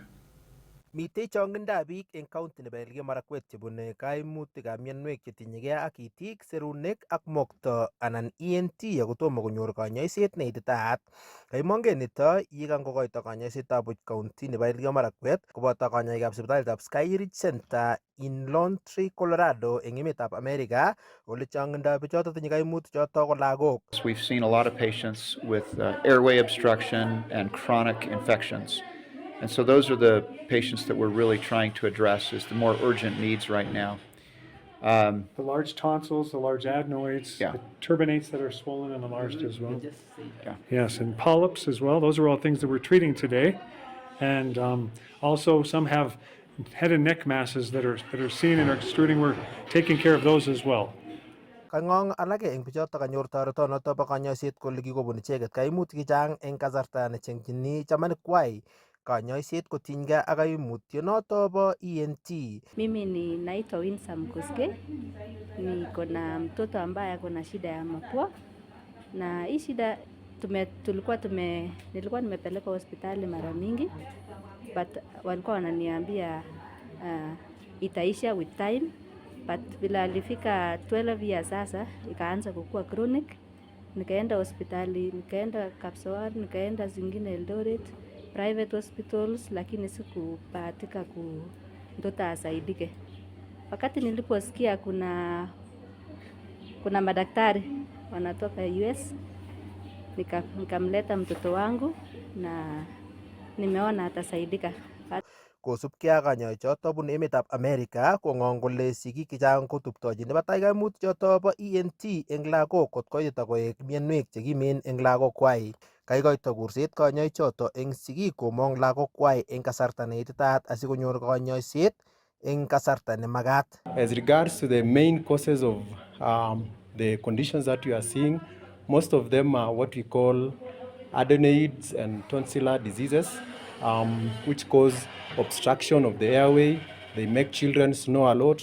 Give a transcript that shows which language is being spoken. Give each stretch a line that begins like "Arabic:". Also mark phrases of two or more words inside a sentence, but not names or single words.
Kalenjin: Mitei chongindab biik en county nebo Elgeyo Marakwet chebune kaimutikab mionwek chetinyegei ak itik, serunek ak mokto anan ENT akotomo konyor kanyoiset neititaat. Kaimongen nito yekangokoito kanyoisetab buch county nebo Elgeyo Marakwet koboto kanyoikab sipitalitab Sky Ridge Center in Lone Tree, Colorado eng emetab America ole chongindab bichoto tinye kaimutik choto ko lagok.
English: We've seen a lot of patients with airway obstruction and chronic infections. And so those are the patients that we're really trying to address as the more urgent needs right now. The large tonsils, the large adenoids, Yeah. the turbinates that are swollen and enlarged as well. Yeah. Yes, and polyps as well. Those are all things that we're treating today. And also some have head and neck masses that are seen and are extruding. We're taking care of those as well.
Kalenjin: Kang'ong alake eng bichoto kanyor toretonoto bo kanyoiset kole kikobun icheket kaimutik chechang eng kasarta nechengjini chamanikwai kanyoiset kotinygei ak kaimutyonoto bo ENT.
Swahili: Mimi naitwa Winsam Kuske, niko na mtoto ambaye ako na shida ya mapua, na hii shida nilikuwa nimepeleka hospitali mara mingi, but walikuwa wananiambia itaisha
English: with time,
Swahili: but bila alifika
English: 12 years
Swahili: sasa ikaanza kukua chronic. Nikaenda hospitali, nikaenda Kapsawar, nikaenda zingine Eldoret,
English: private hospitals,
Swahili: lakini sikubahatika mtoto asaidike. Wakati niliposikia kuna madaktari wanatoka US, nikamleta mtoto wangu na nimeona atasaidika.
Kalenjin: Kosubkei ak kanyoichoto bunu emetab America kong'ong kole sigik chechang kotuptochin nebatai kaimutichoto bo ENT eng lagok kot koit koek mionwek chekimen eng lagokwai. Kaikoito kurset kanyoichoto eng sigik komong lagokwai eng kasarta neititaat asikonyor kanyoiset eng kasarta nemagat.
English: As regards to the main causes of the conditions that you are seeing, most of them are what we call adenoids and tonsillar diseases, which cause obstruction of the airway. They make children snore a lot.